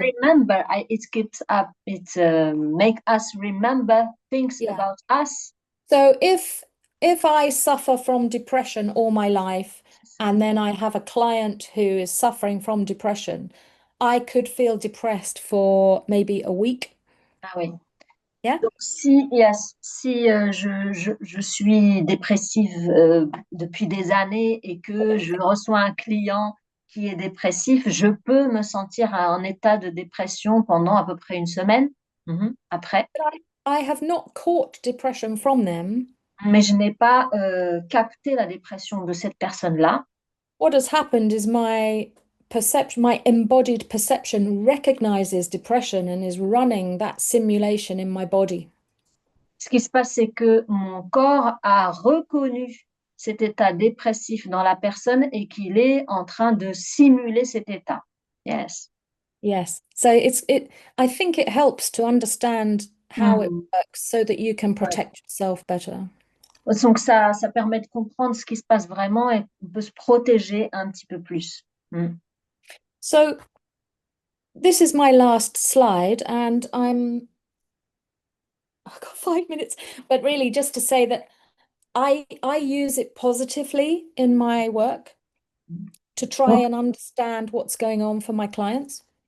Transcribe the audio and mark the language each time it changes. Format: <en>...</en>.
<en>remember, it keeps up, it make us remember things Yeah. about us. So if I suffer from depression all my life, and then I have a client who is suffering from depression, I could feel depressed for maybe a week.</en> <fr>Ah oui.</fr> <en>Yeah.</en> <fr>Donc, si je suis dépressive depuis des années et que je reçois un client qui est dépressif, je peux me sentir en état de dépression pendant à peu près une semaine. Après,</fr> <en>But I have not caught depression from them.</en> <fr>mais je n'ai pas capté la dépression de cette personne-là.</fr> <en>What has happened is my perception, my embodied perception recognizes depression and is running that simulation in my body.</en> <fr>Ce qui se passe, c'est que mon corps a reconnu cet état dépressif dans la personne et qu'il est en train de simuler cet état.</fr> <en>Yes. Yes. So I think it helps to understand how it Mhm. works so that you can</en> <fr>Ouais.</fr> <en>protect yourself better.</en> <fr>Donc ça permet de comprendre ce qui se passe vraiment et on peut se protéger un petit peu plus. Mm.</fr> <en>So this is my last slide, and I've got 5 minutes, but really just to say that I use it positively in my work to try</en> <fr>Donc,</fr> <en>and understand what's going on for my clients.</en>